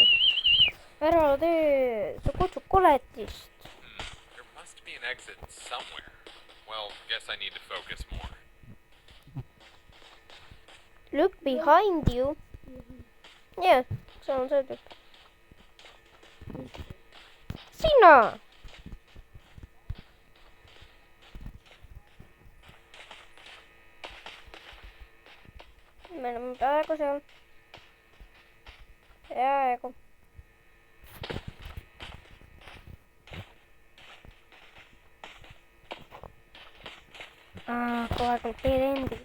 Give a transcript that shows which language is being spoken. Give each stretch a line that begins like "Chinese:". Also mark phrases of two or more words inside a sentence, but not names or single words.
Estonian: Ära tee, sa kutsud koletist.
English: There must be an exit somewhere. Well, guess I need to focus more. Look behind you. Yeah,
Estonian: see on see tüüp. Sina! Me oleme praegu seal. Peaaegu. Kogu aeg on teed endid.